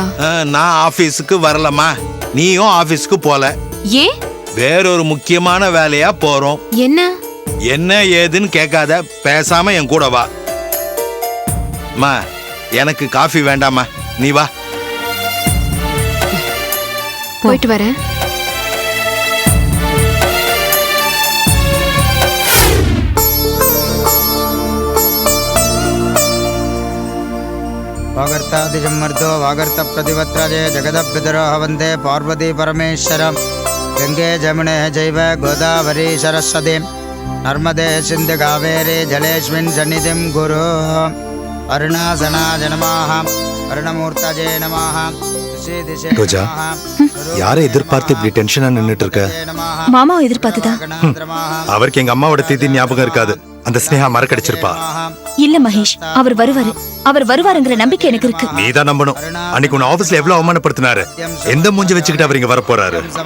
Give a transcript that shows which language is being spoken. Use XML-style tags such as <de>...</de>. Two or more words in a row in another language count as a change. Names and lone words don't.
<ta>நான் ஆபீஸுக்கு வரலம்மா, நீயும் ஆபீஸுக்கு போல. ஏன்? வேறொரு முக்கியமான வேலையா போறோம். என்ன? என்ன ஏதுன்னு கேட்காத, பேசாம என் கூட வா. மா எனக்கு காஃபி வேண்டாமா, நீ வா. போயிட்டு வரேன்.</ta> <sa>वागर्तादिजमर्दो वागर्त प्रतिवत्रजे जगदपितरो हवन्ते पार्वती परमेश्वरं गंगे जमुने जैव गोदावरी सरस्वती नर्मदे सिन्धु कावेरी जलेस्मिन् सन्निधिं गुरु अरुणासनाय नमः अरुणमूर्तये नमः</sa> <ta>ரோஜா, யாரை எதிர்பார்த்து இப்படி டென்ஷனா நின்னுட்டு இருக்க? மாமாவை எதிர்பார்த்துதா? அவருக்கு எங்க அம்மாவோட தேதி ஞாபகம் இருக்காது, அந்த ஸ்னேகா மறக்கடிச்சிருப்பா. இல்ல மகேஷ், அவர் வருவாருங்கிற நம்பிக்கை எனக்கு இருக்கு. நீதான் நம்பணும். அன்னைக்கு உன் ஆபீஸ்ல எவ்வளவு அவமானப்படுத்தினாரு. எந்த மூஞ்சி வச்சுக்கிட்டு அவர் இங்க வர போறாரு?</ta>